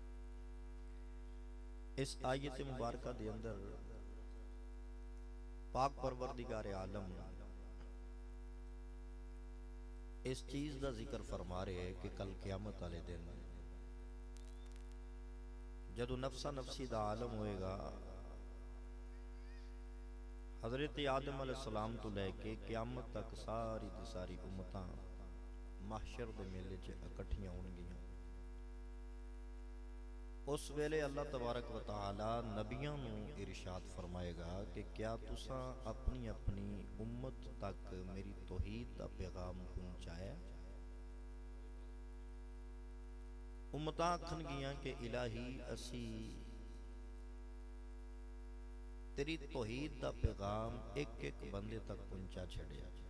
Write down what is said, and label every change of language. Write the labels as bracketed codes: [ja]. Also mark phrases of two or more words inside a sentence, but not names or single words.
[ur] اس آیت مبارک کے اندر پاک پروردگار عالم اس چیز کا ذکر فرما رہے ہیں کہ کل قیامت والے دن [pa] جدوں نفسا نفسی کا عالم ہوئے گا، حضرت آدم علیہ السلام توں لے کے قیامت تک ساری دی ساری امتاں محشر دے میلے چ اکٹھیاں ہونگیاں. اس ویلے اللہ تبارک و تعالیٰ نبیاں نوں ارشاد فرمائے گا کہ کیا تساں اپنی اپنی امت تک میری توحید دا پیغام پہنچایا. امتاں آکھنگیاں کہ الٰہی اسیں تیری توحید دا پیغام اک اک بندے تک پہنچا چھڈیا.